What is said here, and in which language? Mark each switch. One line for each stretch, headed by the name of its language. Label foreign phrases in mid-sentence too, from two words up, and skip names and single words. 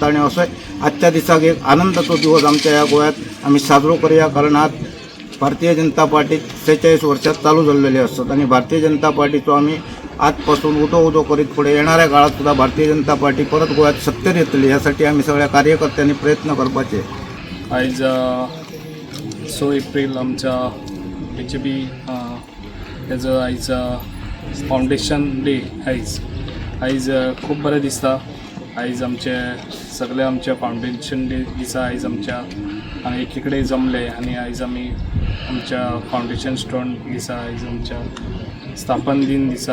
Marathi: आणि असं आजच्या दिवसाक एक आनंदाचा दिवस आमच्या या गोव्यात आम्ही साजरा करूया, कारण आज भारतीय जनता पार्टी 46 वर्षात चालू झालेली असतात आणि भारतीय जनता पार्टीचं आम्ही आजपासून उदो करीत पुढे येणाऱ्या काळात सुद्धा भारतीय जनता पार्टी परत गोव्यात सत्तेत येतली यासाठी आम्ही सगळ्या कार्यकर्त्यांनी प्रयत्न करपाचे.
Konkani: आयज 6 एप्रिल आमच्या BJP हेजो आयज
English: foundation day.
Konkani: आयज खूब बरें दिसता. आयज सगळे आमचे
English: foundation day
Konkani: दिसा आयज आमच्या हांगा एकी कडेन जमले आणि आयज आमी आमच्या
English: foundation stone
Konkani: दिसा आयज आमच्या स्थापन दिन दिसा